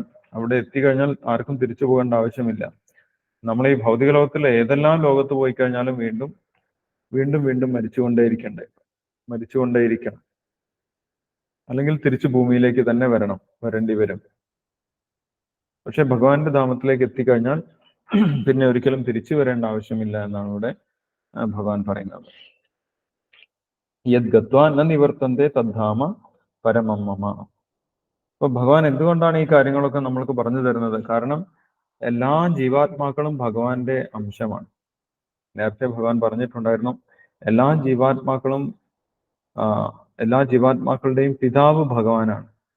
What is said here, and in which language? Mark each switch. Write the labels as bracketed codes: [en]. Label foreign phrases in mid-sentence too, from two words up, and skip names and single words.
[ml] അവിടെ എത്തിക്കഴിഞ്ഞാൽ ആർക്കും തിരിച്ചു പോകേണ്ട ആവശ്യമില്ല. നമ്മൾ ഈ ഭൗതിക ലോകത്തിൽ ഏതെല്ലാം ലോകത്ത് പോയി കഴിഞ്ഞാലും വീണ്ടും വീണ്ടും വീണ്ടും മരിച്ചുകൊണ്ടേയിരിക്കണം. അല്ലെങ്കിൽ തിരിച്ചു ഭൂമിയിലേക്ക് തന്നെ വരേണ്ടി വരും. പക്ഷെ ഭഗവാന്റെ ധാമത്തിലേക്ക് എത്തിക്കഴിഞ്ഞാൽ പിന്നെ ഒരിക്കലും തിരിച്ചു വരേണ്ട ആവശ്യമില്ല എന്നാണ് ഇവിടെ ഭഗവാൻ പറയുന്നത്. [sa] യത് ഗത്വാ ന നിവർത്തന്തേ തദ്ധാമ പരമം മമ. [ml] അപ്പൊ ഭഗവാൻ എന്തുകൊണ്ടാണ് ഈ കാര്യങ്ങളൊക്കെ നമ്മൾക്ക് പറഞ്ഞു തരുന്നത്? കാരണം എല്ലാ ജീവാത്മാക്കളും ഭഗവാന്റെ അംശമാണ്. നേരത്തെ ഭഗവാൻ പറഞ്ഞിട്ടുണ്ടായിരുന്നു, എല്ലാ ജീവാത്മാക്കളുടെയും പിതാവ് ഭഗവാനാണ്.